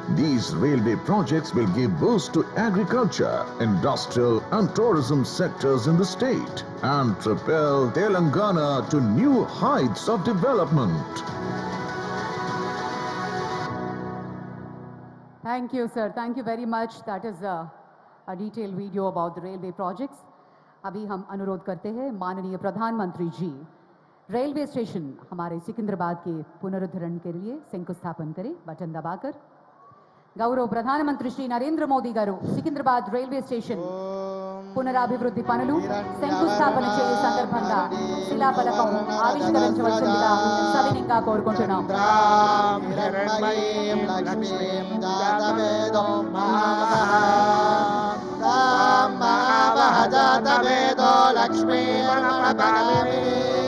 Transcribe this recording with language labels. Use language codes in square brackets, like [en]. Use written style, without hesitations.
[en] These railway projects will give boost to agriculture, industrial and tourism sectors in the state and propel Telangana to new heights of development. Thank you, sir. Thank you very much. That is a detailed video about the railway projects. [hi] अभी हम अनुरोध करते हैं माननीय प्रधानमंत्री जी railway station हमारे सिकंदराबाद के पुनरुद्धरण के लिए शंकुस्थापन करें बटन दबाकर. [te] గౌరవ ప్రధానమంత్రి శ్రీ నరేంద్ర మోదీ గారు సికింద్రాబాద్ రైల్వే స్టేషన్ పునరాభివృద్ధి పనులు శంకుస్థాపన చేయు సందర్భంగా శిలాఫలకం ఆవిష్కరించవలసిందిగా సవినయంగా కోరుకుంటున్నాం.